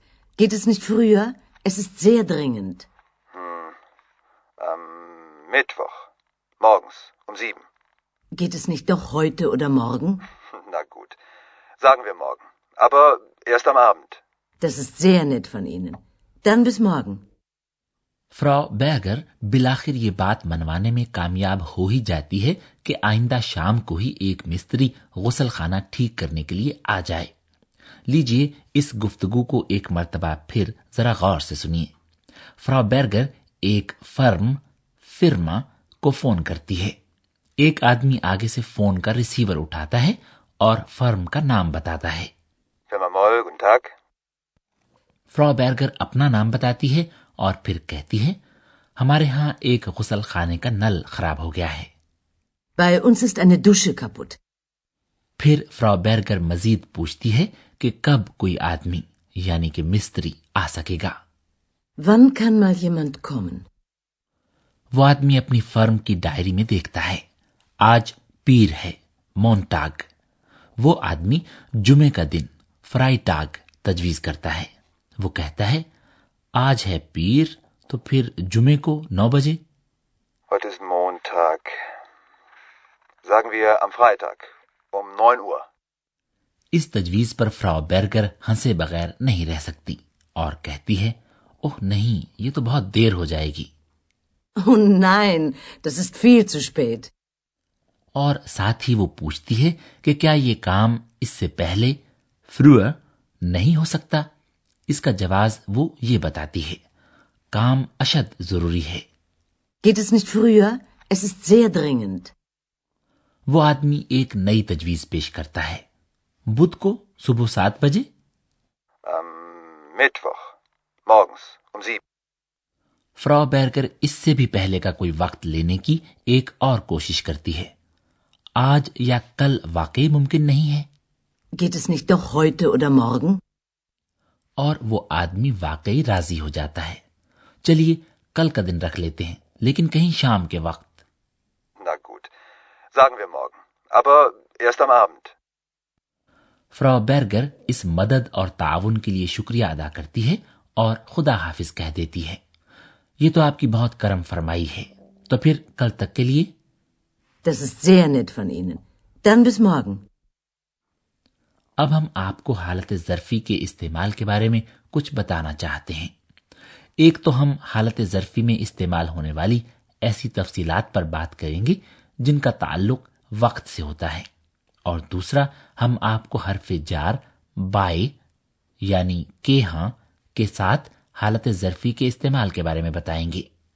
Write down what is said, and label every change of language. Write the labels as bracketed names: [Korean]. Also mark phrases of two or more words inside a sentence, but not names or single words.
[German] Geht es nicht früher? Es ist sehr dringend. Am Mittwoch. Morgens um 7. Geht es nicht doch heute oder morgen? Na gut. Sagen wir morgen. Aber erst am Abend. Das ist sehr nett von Ihnen. Dann bis morgen. [Urdu] فراؤ برگر بالآخر یہ بات منوانے میں کامیاب ہو ہی جاتی ہے کہ آئندہ شام کو ہی ایک مستری غسل خانہ ٹھیک کرنے کے لیے آ جائے. لیجیے اس گفتگو کو ایک مرتبہ پھر ذرا غور سے سنیے. فراؤ برگر ایک فرما کو فون کرتی ہے. ایک آدمی آگے سے فون کا ریسیور اٹھاتا ہے اور فرم کا نام بتاتا ہے. [German] Firma Moll, guten Tag. [Urdu] فراؤ برگر اپنا نام بتاتی ہے اور پھر کہتی ہے، ہمارے یہاں ایک غسل خانے کا نل خراب ہو گیا ہے. [German] Bei uns ist eine Dusche kaputt. [Urdu] پھر فراؤ برگر مزید پوچھتی ہے کہ کب کوئی آدمی یعنی کہ مستری آ سکے گا. [German] Wann kann mal jemand kommen? [Urdu] وہ آدمی اپنی فرم کی ڈائری میں دیکھتا ہے، آج پیر ہے، مونٹاگ. وہ آدمی جمعے کا دن فرائیٹاگ تجویز کرتا ہے. وہ کہتا ہے، آج ہے پیر تو پھر جمعے کو 9 بجے. [German] Heute ist Montag. Sagen wir am Freitag um 9 Uhr. [Urdu] اس تجویز پر فراؤ برگر ہنسے بغیر نہیں رہ سکتی اور کہتی ہے، اوہ نہیں، یہ تو بہت دیر ہو جائے گی. [German] Oh nein, das ist viel zu spät. [Urdu] اور ساتھ ہی وہ پوچھتی ہے کہ کیا یہ کام اس سے پہلے فروئر نہیں ہو سکتا. اس کا جواب وہ یہ بتاتی ہے، کام اشد ضروری ہے. [German] Geht es nicht früher? Es ist sehr dringend. [Urdu] وہ آدمی ایک نئی تجویز پیش کرتا ہے، بدھ کو صبح 7 بجے. [German] Am Mittwoch. Morgens um 7. [Urdu] فراؤ برگر اس سے بھی پہلے کا کوئی وقت لینے کی ایک اور کوشش کرتی ہے. آج یا کل واقعی ممکن نہیں ہے. [German] Geht es nicht doch heute oder morgen? [Urdu] اور وہ آدمی واقعی راضی ہو جاتا ہے. چلیے کل کا دن رکھ لیتے ہیں، لیکن کہیں شام کے وقت. [German] Na gut. Sagen wir morgen. Aber erst am Abend. [Urdu] فراؤ برگر اس مدد اور تعاون کے لیے شکریہ ادا کرتی ہے اور خدا حافظ کہہ دیتی ہے. یہ تو آپ کی بہت کرم فرمائی ہے، تو پھر کل تک کے لیے. [German] Das ist sehr nett von Ihnen. Dann bis morgen. [Urdu] اب ہم آپ کو حالت ظرفی کے استعمال کے بارے میں کچھ بتانا چاہتے ہیں. ایک تو ہم حالت ظرفی میں استعمال ہونے والی ایسی تفصیلات پر بات کریں گے جن کا تعلق وقت سے ہوتا ہے، اور دوسرا ہم آپ کو حرف جار بائے یعنی کے ہاں کے ساتھ حالت ظرفی کے استعمال کے بارے میں بتائیں گے.